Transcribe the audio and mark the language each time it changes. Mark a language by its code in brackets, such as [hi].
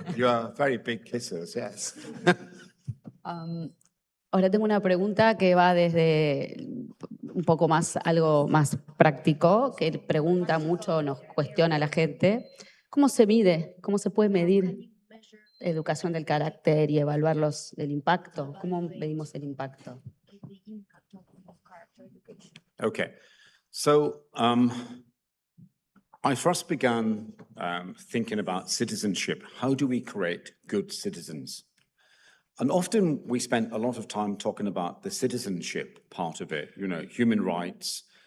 [en] You are very big kissers, yes. [es] Ahora tengo una pregunta que va desde un poco más, algo más práctico, que pregunta mucho, nos cuestiona a la gente. ¿Cómo se mide? ¿Cómo se puede medir educación del carácter y evaluar el impacto? ¿Cómo medimos el impacto? [en] Okay, so I first began thinking about citizenship. How do we create good citizens? And often we spent a lot of time talking about the citizenship part of it, you know, human rights.